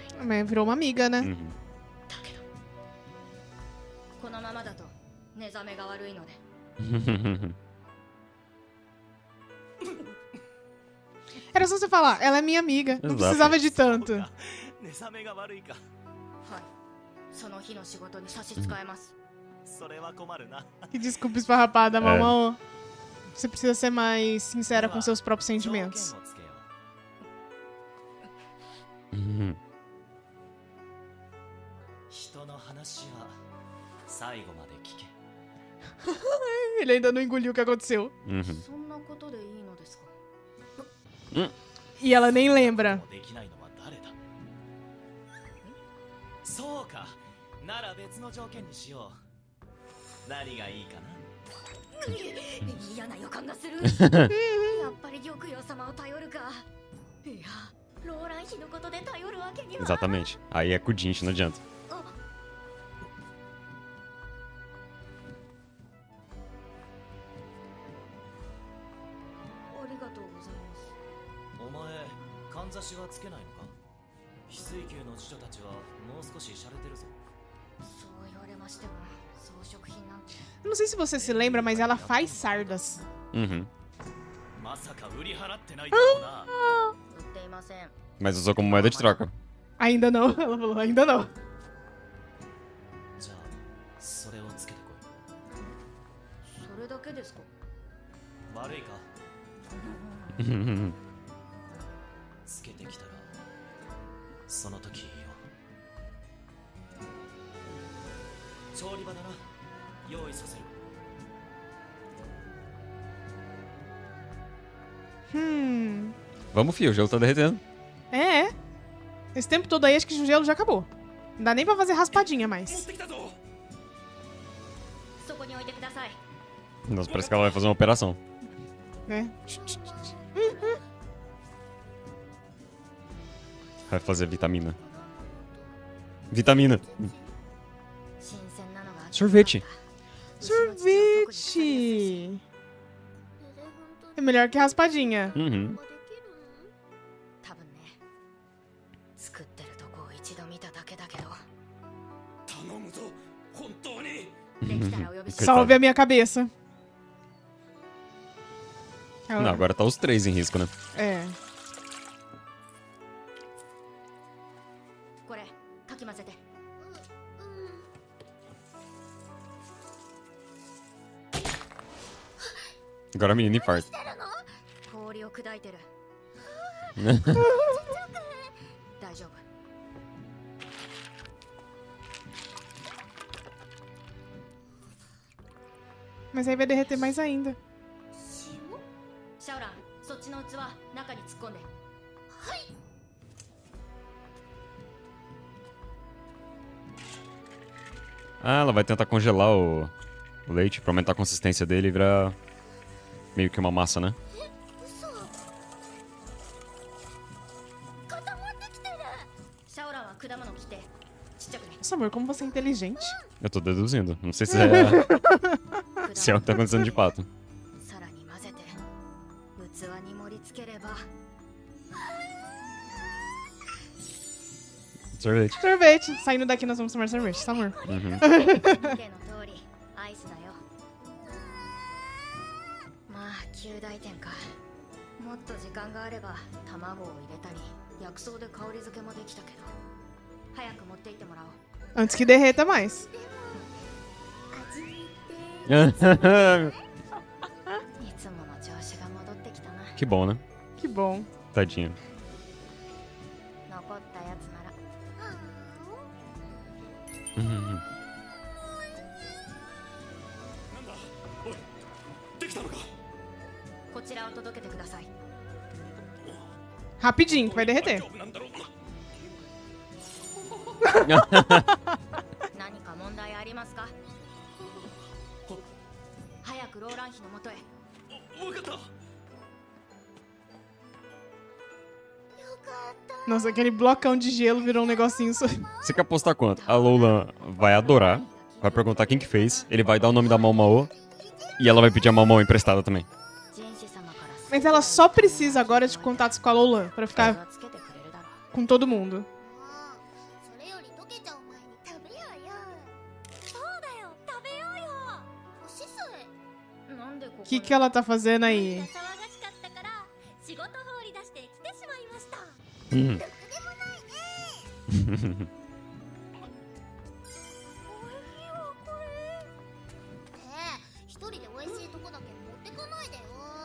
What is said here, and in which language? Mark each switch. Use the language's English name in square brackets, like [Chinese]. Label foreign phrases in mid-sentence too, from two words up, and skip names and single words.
[Portuguese] Mas virou uma amiga, né? Uhum. [Japanese] だけどこのままだと寝覚めが悪いので [Portuguese] Era só você falar, ela é minha amiga. Não Exato. precisava de tanto. [Japanese] 寝覚めが悪いかはいその日の仕事に差し支えます、それは困るな [Portuguese] Que desculpa esfarrapada, É. mamão. Você precisa ser mais sincera com seus próprios sentimentos. [Japanese] 条件をつけよう [Portuguese] Uhum. [Japanese] 人の話は最後まで聞け。 [Portuguese] Ele ainda não engoliu o que aconteceu. Uhum. [Japanese] そんなことでいいのですか？ [Portuguese] E ela nem lembra. [Japanese] できないのは誰だ？そうか。なら別の条件にしよう。何がいいかな？嫌な予感がする。やっぱり玉葉様を頼るか。いや、ローラン妃のことで頼るわけには。 [Portuguese] Exatamente. Aí é com o Jinx, não adianta. [Japanese] ありがとうございます。お前、かんざしはつけないのか？翡翠宮の侍女たちはもう少し洒落てるぞ。そう言われましても、装飾品なんて。 [Portuguese] Eu não sei se você se lembra, mas ela faz sardas. Uhum. [Japanese] まさか売り払ってないだろうな。売っていません。 [Portuguese] Mas usou como moeda de troca. Ainda não. Ela falou, ainda não. [Japanese] じゃあ、それをつけてこい。それだけですか？悪いか？つけてきたら、その時いいよ。調理場だな。用意させる。 [Portuguese] Vamos, fio, o gelo tá derretendo. É. Esse tempo todo aí, acho que o gelo já acabou. Não dá nem pra fazer raspadinha [Japanese] 持っ [Portuguese] mais. [Japanese] てきたぞ。そこに置いてください。 [Portuguese] Nossa, parece que ela vai fazer uma operação. Né? Vai fazer vitamina. Vitamina. [Japanese] 新鮮なのが。 [Portuguese] Sorvete. Sorvete! É melhor que raspadinha. Uhum. [Japanese] 多分ね。作ってるとこを一度見ただけだけど。頼むぞ。本当に。できたらお呼びし [Portuguese] Coitado. Salve a minha cabeça. Não, agora tá os três em risco, né? É. [Japanese] これ、かき混ぜて。 [Portuguese] Agora a menina infarta. [Japanese] 氷を砕いてる。大丈夫。 [Portuguese] Mas aí vai derreter mais ainda. [Japanese] シャオラン、そっちの器中に突っ込んで。 [Portuguese] Ah, ela vai tentar congelar o leite pra aumentar a consistência dele e virar meio que uma massa, né? [Japanese] シャオランは果物切ってちっちゃくね。 [Portuguese] Nossa, amor, como você é inteligente. Eu tô deduzindo. Não sei se é, se é o que tá acontecendo de fato. [Japanese] さらに混ぜて器に盛り付ければ。 [Portuguese] Sorvete. Sorvete. Saindo daqui, nós vamos tomar sorvete, tá, amor? Uhum. [Japanese] 見ての通りアイスだよ。まあ9大点か。もっと時間があれば卵を入れたり薬草で香り付けもできたけど、早く持って行ってもらおう。 [Portuguese] Antes que derreta mais. [Japanese] いつもの調子が戻ってきたな。 [Portuguese] Que bom, né? Que bom. Tadinha. [Japanese] 残ったやつなら。 [Portuguese] Uhum. [Japanese] なんだ。おい。できたのか。こちらを届けてください。 [Portuguese] Rapidinho, que vai derreter. [Japanese] 大丈夫なんだろう。何か問題ありますか？早くローラン妃のもとへ。わかった。 [Portuguese] Nossa, aquele blocão de gelo virou um negocinho só. Você quer apostar quanto? A Lola vai adorar, vai perguntar quem que fez, ele vai dar o nome da Malmao e ela vai pedir a Malmao emprestada também. [Japanese] ジェンシ様から [Portuguese] Mas ela só precisa agora de contatos com a Lolan pra [Japanese] それ [Portuguese] ficar [Japanese] はつけてくれるだろう。 [Portuguese] com todo mundo. [Japanese] それより溶けちゃう前に食べようよ。そうだよ、食べようよ。おしそえ。なんでここ [Portuguese] O [Japanese] に [Portuguese] que ela tá fazendo aí? [Japanese] 騒がしかったから仕事放り出して来てしまいました。 [Portuguese] Uhum. [Japanese] ろくでもないね。おいしいわこれ。一人で美味しいとこだけ持ってかないでよ。